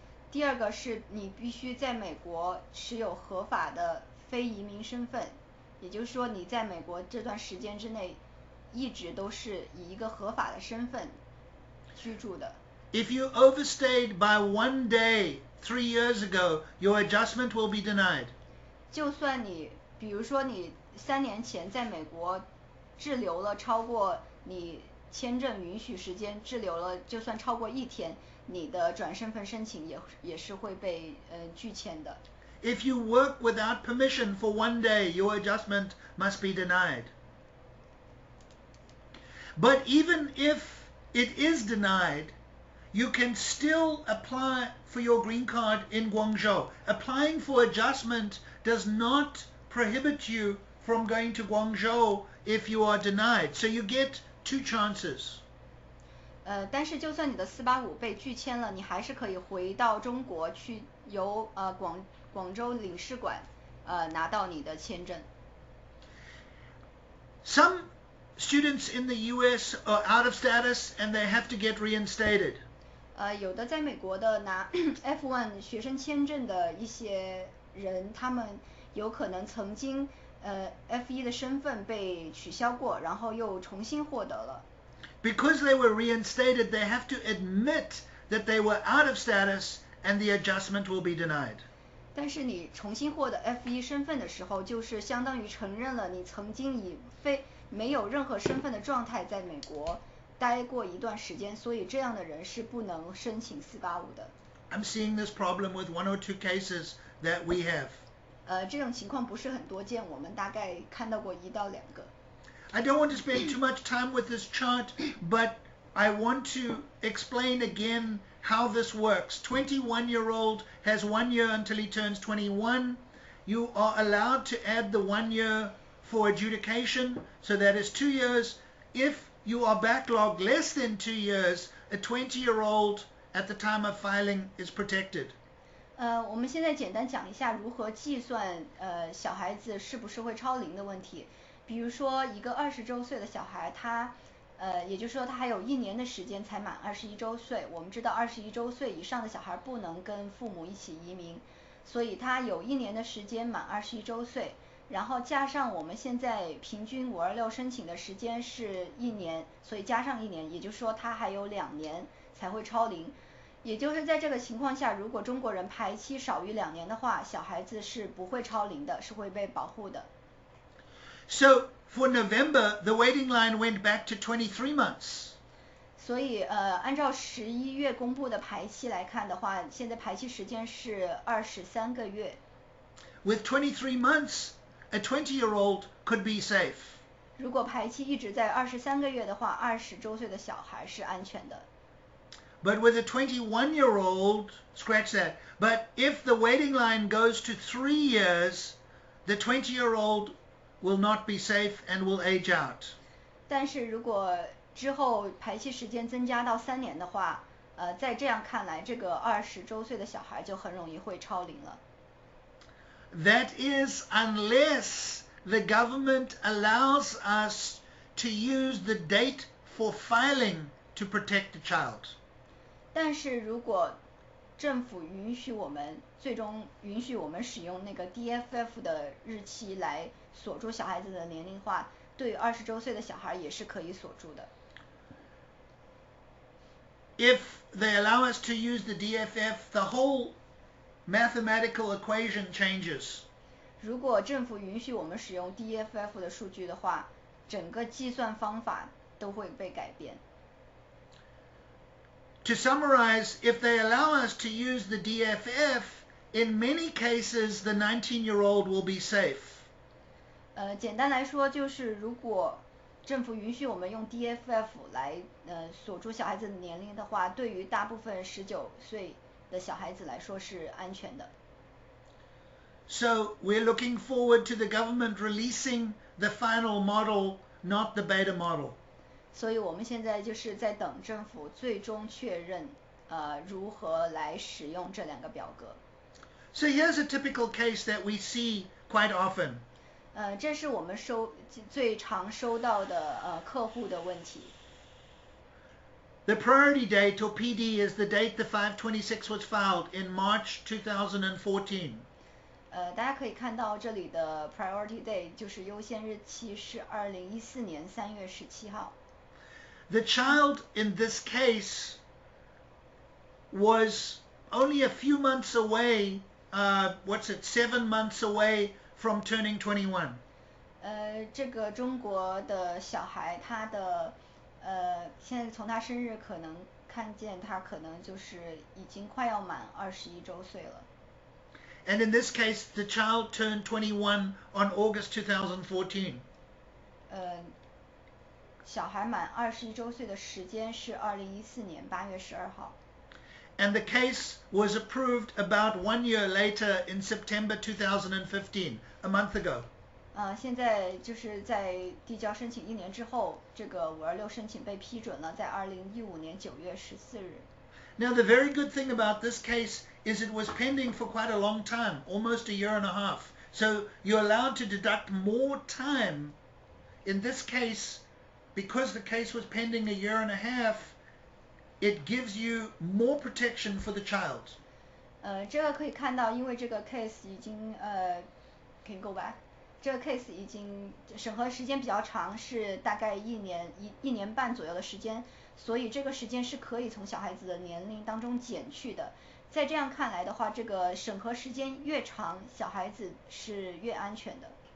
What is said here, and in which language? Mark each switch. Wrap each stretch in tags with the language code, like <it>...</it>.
<zh>第二个是你必须在美国持有合法的非移民身份，也就是说你在美国这段时间之内一直都是以一个合法的身份居住的。</zh> <en>If you overstayed by 1 day 3 years ago, your adjustment will be denied. 就算你比如说你3年前在美国滞留了超过你签证允许时间，滞留了就算超过1天，你的转身份申请也是会被拒签的。 If you work without permission for 1 day, your adjustment must be denied. But even if it is denied, you can still apply for your green card in Guangzhou. Applying for adjustment does not prohibit you from going to Guangzhou if you are denied. So you get 2 chances.</en> <zh>但是就算你的485被拒签了，你还是可以回到中国去由广州领事馆拿到你的签证。</zh> <en>Some students in the US are out of status and they have to get reinstated.</en> <zh>有的在美国的拿 F1 学生签证的一些人，他们有可能曾经F1 的身份被取消过，然后又重新获得了。</zh> <en>Because they were reinstated, they have to admit that they were out of status and the adjustment will be denied.</en> <zh>但是你重新获得 F1 身份的时候，就是相当于承认了你曾经以没有任何身份的状态在美国待过一段时间，所以这样的人是不能申请485的。</zh> <en>I'm seeing this problem with 1 or 2 cases that we have.</en> <zh>这种情况不是很多见，我们大概看到过1到2个。</zh> <en>I don't want to spend too much time with this chart, but I want to explain again how this works. 21-year-old has 1 year until he turns 21. You are allowed to add the 1 year for adjudication, so that is 2 years. If you are backlogged less than 2 years, a 20-year-old at the time of filing is protected.</en> <zh>我们现在简单讲一下如何计算小孩子是不是会超龄的问题。比如说一个20周岁的小孩，他也就是说他还有1年的时间才满21周岁。我们知道21周岁以上的小孩不能跟父母一起移民，所以他有1年的时间满21周岁，然后加上我们现在平均526申请的时间是1年，所以加上1年，也就是说他还有2年才会超龄。也就是在这个情况下，如果中国人排期少于2年的话，小孩子是不会超龄的，是会被保护的。</zh> <en>So for November, the waiting line went back to 23 months.</en> <zh>所以按照11月公布的排期来看的话，现在排期时间是23个月。</zh> <en>With 23 months, a 20-year-old could be safe.</en> <zh>如果排期一直在23个月的话，20周岁的小孩是安全的。</zh> <en>But with a 21-year-old, scratch that. But if the waiting line goes to 3 years, the 20-year-old will not be safe and will age out.</en> <zh>但是如果之后排期时间增加到3年的话，在这样看来，这个20周岁的小孩就很容易会超龄了。</zh> <en>That is, unless the government allows us to use the date for filing to protect the child.</en> <zh>但是如果政府最终允许我们使用那个 DFF 的日期来锁住小孩子的年龄化，对于20周岁的小孩也是可以锁住的。</zh> <en>If they allow us to use the DFF, the whole mathematical equation changes.</en> <zh>如果政府允许我们使用 DFF 的数据的话，整个计算方法都会被改变。</zh> <en>To summarize, if they allow us to use the DFF, in many cases the 19-year-old will be safe.</en> <zh>简单来说就是如果政府允许我们用 DFF 来锁住小孩子的年龄的话，对于大部分19岁的小孩子来说是安全的。</zh> <en>So we're looking forward to the government releasing the final model, not the beta model.</en> <zh>所以我们现在就是在等政府最终确认如何来使用这2个表格。</zh> <en>So here's a typical case that we see quite often.</en> <zh>这是我们最常收到的客户的问题。</zh> <en>The priority date, or PD, is the date the 526 was filed in March 2014.</en> <zh>大家可以看到这里的 priority date 就是优先日期是2014年3月17号。</zh> <en>The child in this case was only a few months away, 7 months away from turning 21.</en> <zh>这个中国的小孩，他的现在从他生日可能看见他可能就是已经快要满21周岁了。</zh> <en>And in this case, the child turned 21 on August 2014.</en> <zh>小孩满21周岁的时间是2014年8月12号。</zh> <en>And the case was approved about 1 year later in September 2015, a month ago.</en> <zh>现在就是在递交申请1年之后，这个526申请被批准了，在2015年9月14日。</zh> <en>Now, the very good thing about this case is it was pending for quite a long time, almost a year and a half. So you're allowed to deduct more time. In this case, because the case was pending a year and a half, it gives you more protection for the child.</en> <zh>这个可以看到，因为这个 case 已经</zh> <en>can you go back？</en> <zh>这个 case 已经审核时间比较长，是大概一年半左右的时间，所以这个时间是可以从小孩子的年龄当中减去的。在这样看来的话，这个审核时间越长，小孩子是越安全的。</zh>